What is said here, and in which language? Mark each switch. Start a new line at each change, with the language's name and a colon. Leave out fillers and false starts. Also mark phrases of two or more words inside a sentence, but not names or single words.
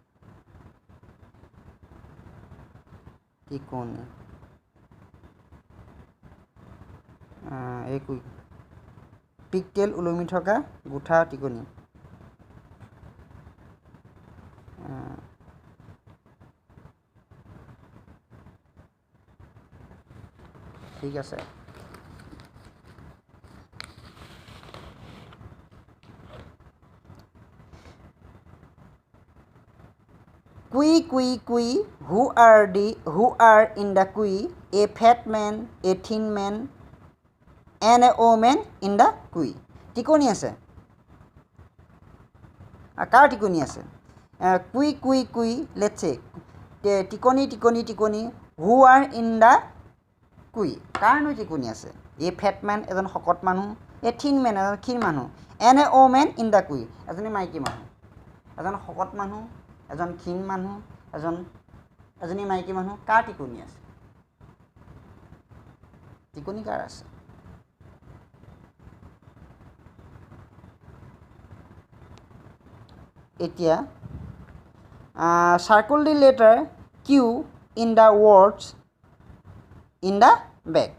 Assamese: টিকনি এই পিকটেল ওলমি থকা গোঠা টিকনি ঠিক আছে
English: Kui, who are in the kui? A fat man, a thin man, and a woman in the kui.
Assamese: Tikoni আছে কাৰ টিকনি আছে
English: kui let's say tikoni who are in the kui
Assamese: কাৰ ন টিকনি আছে
English: a fat man
Assamese: এজন শকত মানুহ
English: a thin man
Assamese: এজন ক্ষীণ মানুহ
English: and a woman in the kui
Assamese: এজনী মাইকী মানুহ এজন শকত মানুহ, এজন ক্ষীণ মানুহ, এজনী মাইকী মানুহ, কাৰ টিকনি আছে? টিকনি কাৰ আছে?
English: এতিয়া circle the letter Q in the words in the back.